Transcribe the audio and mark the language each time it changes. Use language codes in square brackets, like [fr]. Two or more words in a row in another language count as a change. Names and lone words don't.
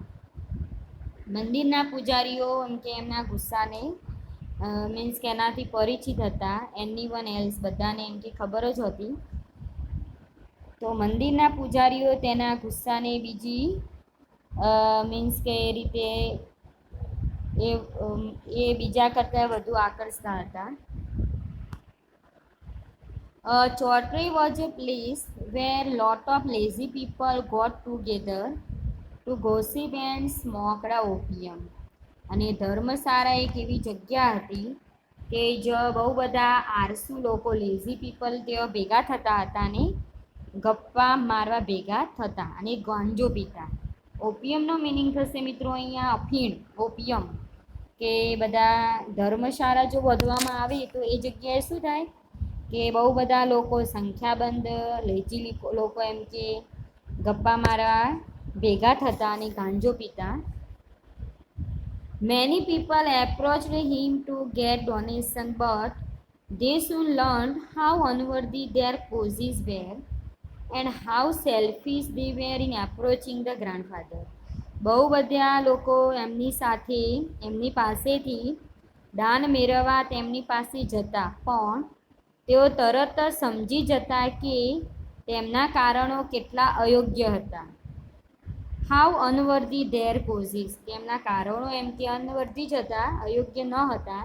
[gu] મંદિરના પૂજારીઓ એમ કે એમના ગુસ્સાને મીન્સ કે એનાથી પરિચિત હતા. [en] anyone else [gu] બધાને એમ કે ખબર જ હતી. તો મંદિરના પૂજારીઓ તેના ગુસ્સાને બીજી મીન્સ કે એ રીતે એ બીજા કરતાં વધુ આકર્ષતા હતા. [en] Chowdhury was a place where lot of lazy people got together to gossip and smoked opium. [gu] અને ધર્મશાળા એક એવી જગ્યા હતી કે જો બહુ બધા આળસુ લોકો, [en] lazy people [gu] તેઓ ભેગા થતા હતા અને ગપ્પા મારવા ભેગા થતા અને ગાંજો પીતા. ઓપિયમનો મિનિંગ થશે મિત્રો અહીંયા અફીણ, ઓપિયમ. કે બધા ધર્મશાળા જો વધવામાં આવે તો એ જગ્યાએ શું થાય કે બહુ બધા લોકો, સંખ્યાબંધ લેજી લોકો એમ કે ગપ્પા મારવા ભેગા થતા અને ગાંજો પીતા. [en] Many people approached him to get donation, but they soon learned how unworthy their causes were and how selfish they were in approaching the grandfather. [gu] બહુ બધા લોકો એમની પાસેથી દાન મેળવવા તેમની પાસે જતા, પણ તેઓ તરત જ સમજી જતા કે તેમના કારણો કેટલા અયોગ્ય હતા. [en] how unworthy their causes, [gu] તેમના કારણો એમ કે અનવર્ધી જ હતા, અયોગ્ય ન હતા.